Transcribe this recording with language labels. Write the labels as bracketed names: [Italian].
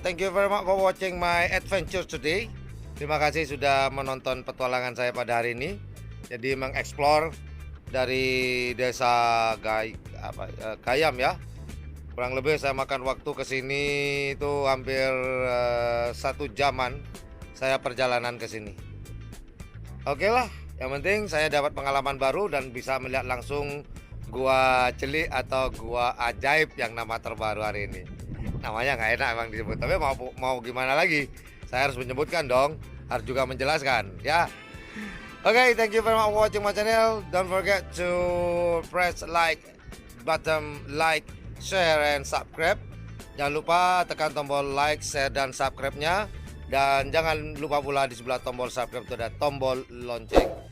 [English] Thank you very much for watching my adventure today. [Indonesian] Terima kasih sudah menonton petualangan saya pada hari ini. Jadi mengeksplor dari desa Gayam ya. Kurang lebih saya makan waktu ke sini itu hampir 1 jaman saya perjalanan ke sini. Oke lah, yang penting saya dapat pengalaman baru dan bisa melihat langsung gua celik atau gua ajaib yang nama terbaru hari ini. Namanya nggak enak emang disebut, tapi mau gimana lagi? Saya harus menyebutkan dong, harus juga menjelaskan ya. [English] Oke, thank you very much for watching my channel. Don't forget to press like button, like, share, and subscribe. [Indonesian] Jangan lupa tekan tombol like, share, dan subscribe-nya. Dan jangan lupa pula di sebelah tombol subscribe itu ada tombol lonceng.